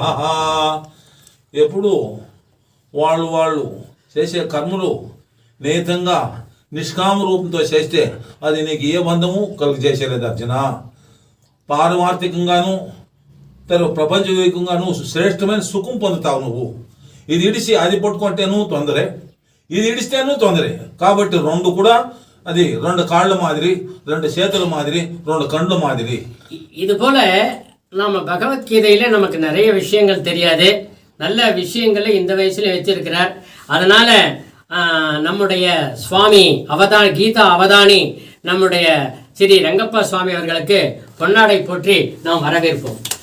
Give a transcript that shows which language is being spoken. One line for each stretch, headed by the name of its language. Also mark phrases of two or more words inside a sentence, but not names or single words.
Telugu: ఎప్పుడు వాళ్ళు చేసే కర్మలు నేతంగా నిష్కామ రూపంతో చేస్తే అది నీకు ఏ బంధము కలుగు చేసేలేదు అర్జున. పారమార్థికంగాను ప్రపంచవ్యాప్తంగాను శ్రేష్టమైన సుఖం పొందుతావు నువ్వు. ఇది ఇడిసి అది పట్టుకుంటే నువ్వు తొందరే, ఇది ఇడిస్తే నువ్వు తొందరే. కాబట్టి రెండు కూడా అది
Tamil: 2 கால்ல மாதிரி, 2 சேத்துல மாதிரி, 2 கண்ணு மாதிரி. இது போல நம்ம பகவத்கீதையில நமக்கு நிறைய விஷயங்கள் தெரியாது. நல்ல விஷயங்களை இந்த வயசுல வச்சிருக்கிறார். அதனால நம்முடைய சுவாமி கீதா அவதானி நம்முடைய ஸ்ரீ ரங்கப்பா சுவாமி அவர்களுக்கு பொன்னாடை போற்றி நாம் வரவேற்போம்.